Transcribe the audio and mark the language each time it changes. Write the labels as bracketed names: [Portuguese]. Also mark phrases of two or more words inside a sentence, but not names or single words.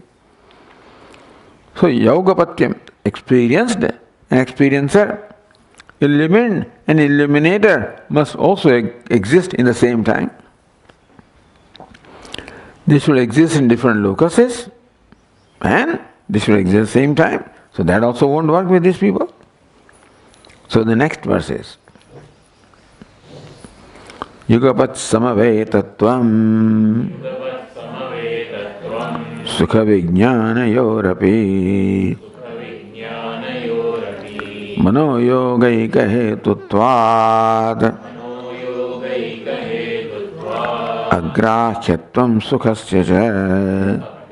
[English] So yogapatyam, experienced and experiencer, illumined and illuminator must also exist in the same time. They should exist in different locuses and they should exist at the same time. So that also won't work with these people. So the next verse is [Sanskrit] Yugapat samavetatvam sukha vijnana yorapi mano yogaika hetutvad agrahyattvam sukhasya ca.